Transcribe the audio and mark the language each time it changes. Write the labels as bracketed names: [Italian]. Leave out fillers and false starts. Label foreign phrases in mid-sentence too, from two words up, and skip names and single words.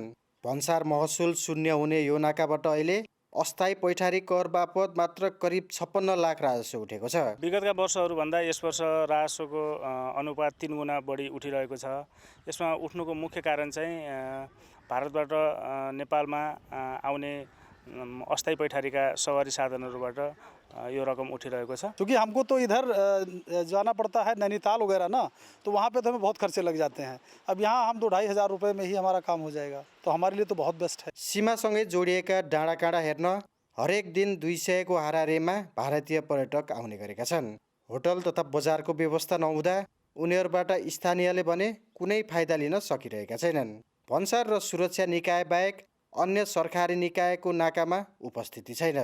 [Nepali] भन्सार महसुल शून्य हुने यो नाकाबाट अहिले अस्थायी पैठारी कर बापत मात्र करिब 56 लाख राजस्व उठेको छ। विगतका वर्षहरूभन्दा यस वर्ष राजस्वको अनुपात 3 गुणा बढी उठिरहेको छ। यसमा उठ्नुको मुख्य कारण चाहिँ भारतबाट नेपालमा आउने अस्थायी पैठारीका सवारी साधनहरूबाट यो रकम उठिरहेको छ। [Hindi] क्योंकि हमको तो इधर जाना पड़ता है नैनीताल वगैरह ना, तो वहाँ पे तो हमें बहुत खर्चे लग जाते हैं। अब यहाँ हम 2-2.5 हजार रुपये में ही हमारा काम हो जाएगा, तो हमारे लिए तो बहुत बेस्ट है। [Nepali] सीमासँगै जोडिएका डाँडाकाँडा हेर्न हरेक दिन 200 को हाराहारीमा भारतीय पर्यटक आउने गरेका छन्। होटल तथा बजारको व्यवस्था नहुँदा उनीहरूबाट स्थानीयले भने कुनै फाइदा लिन सकिरहेका छैनन्। भन्सार र सुरक्षा निकाय बाहेक अन्य सरकारी निकायको नाकामा उपस्थिति छैन।